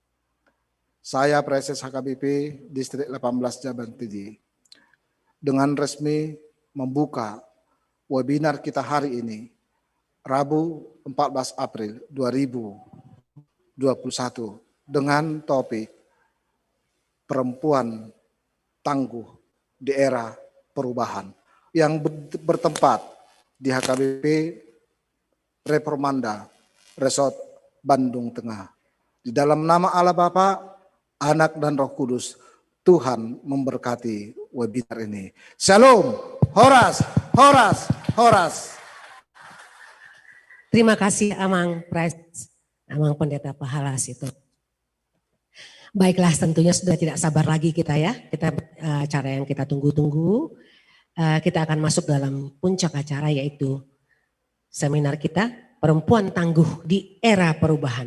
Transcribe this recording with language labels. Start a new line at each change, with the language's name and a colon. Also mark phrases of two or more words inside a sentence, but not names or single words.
Indonesian: Saya Preses HKBP Distrik 18 Jabartidi dengan resmi membuka webinar kita hari ini, Rabu 14 April 2021 dengan topik perempuan tangguh di era perubahan yang bertempat di HKBP Reformanda Resort Bandung Tengah. Di dalam nama Allah Bapa, Anak dan Roh Kudus, Tuhan memberkati webinar ini. Shalom, horas, horas, horas. Terima kasih Amang Pendeta Pahala itu. Baiklah, tentunya sudah tidak sabar lagi kita ya. Kita acara yang kita tunggu-tunggu. Kita akan masuk dalam puncak acara yaitu seminar kita Perempuan Tangguh di Era Perubahan.